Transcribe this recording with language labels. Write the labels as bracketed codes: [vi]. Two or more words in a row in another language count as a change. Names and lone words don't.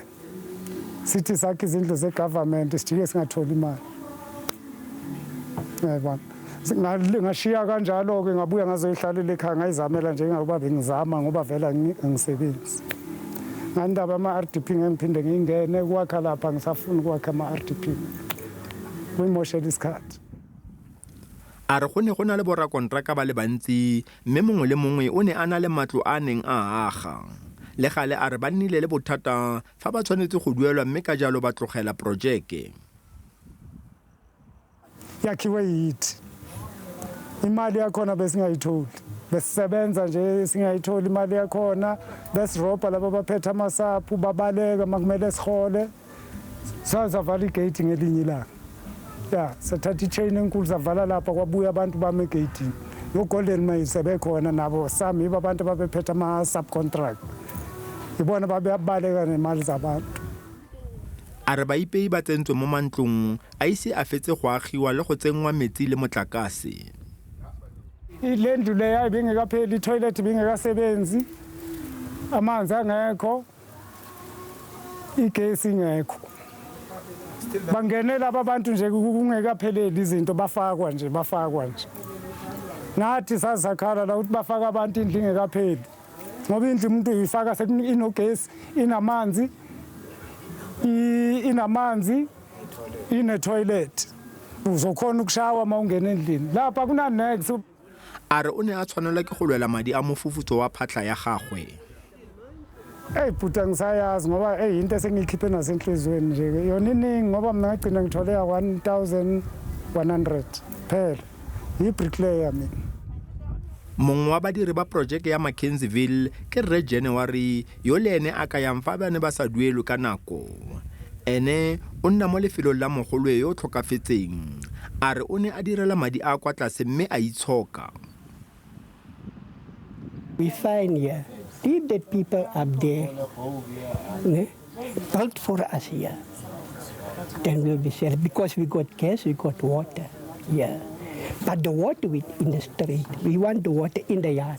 [zu] Sithi sakhe izindlu ze-government sijike singatholi imali, uyayibona. Ngashiya kanjalo-ke ngabuya ngazoyihlalela ekhaya ngayizamela njengoba bengizama ngoba vele angisebenzi. Ngandaba ama-RDP ngiphinde ngingene kwakha lapha, ngisafuna ukwakha ama-RDP. Kuyimoshela isikhathi. [tn] A re go ne go na le borakontraka ba le bantsi mme mongwe le mongwe o ne a na le matlo a neng a aga. Le gale a re ba nnile le bothata fa ba tshwanetse go duelwa mme ka jalo ba tlogela projeke. [zu] Yakhiwe yithi imali yakhona besingayitholi, besisebenza nje singayitholi imali yakhona, besirobha laba baphethe amasapu babaleka makumele sihole, sazavala igate ngelinye ilanga. Ya sathatha i-chain enkulu zavala lapha, kwabuya abantu bame egeyitini. No-Golden Maize bekhona nabo sami yibo abantu babephethe ama-subcontract, ibona babebaleka nemali zabantu. [tn] A re baipei ba tsentswe mo mantlong a ise a fetse go agiwa le go tsenngwa metsi le motlakase. [zu] Le ndlu leya ibingekapheli, itoilet ibingekasebenzi, amanzi angekho, igesi ingekho. Bangenela abantu nje kungekapheleli izinto, bafakwa nje. Nathi sasakhala la ukuthi bafaka abantu indlu ingekapheli, ngoba indlu umuntu uyifaka inogesi, inamanzi, ine-toilet, uzokhona ukushawa uma ungena endlini. Lapha kuna-nex. [tn] A re o ne a tshwanelwa ke go lwela madi a mofufutso wa phatlha ya gagwe. [zu] Bhuta ngisayazi ngoba into esengiyikhiphe nasenhliziyweni nje, yona iningi ngoba mina ngagcina ngithole ya 1,100 phela, yi-bricklayer mina. [tn] Mongwe wa badiri ba projeke ya Mackenzieville ke Rre January yo le ene a ka yang fa ba ne ba sa duelwe ka nako. Ene o nna mo lefelong la mogolo yo tlhokafetseng. A re o ne a direla madi a kwa tlase mme a itshoka. [en] We find here, leave the people up there, build for us here. Then we'll be safe because we got gas, we got water. Yeah. But the water in the street, we want the water in the yard.